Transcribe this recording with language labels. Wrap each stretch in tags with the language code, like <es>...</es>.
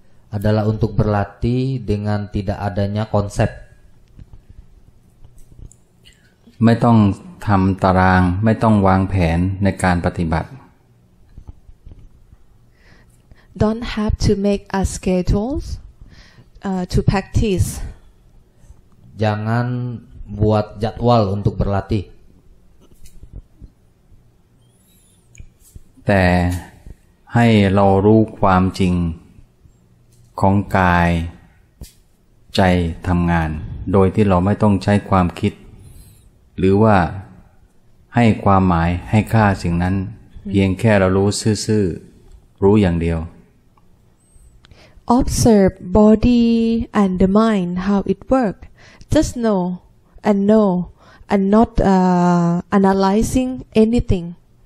<id>Adalah untuk berlatih dengan tidak adanya konsep.</id> <th>ไม่ต้องทำตารางไม่ต้องวางแผนในการปฏิบัติ</th> <en>Don't have to make a schedules to practice.</en> <id>Jangan buat jadwal untuk berlatih.</id> <th>แต่ให้เรารู้ความจริงของกายใจทำงานโดยที่เราไม่ต้องใช้ความคิดหรือว่าให้ความหมายให้ค่าสิ่งนั้นเพียงแค่เรารู้ซื่อๆรู้อย่างเดียว</th> <en>Observe body and the mind how it work. Just know and not analyzing anything.</en>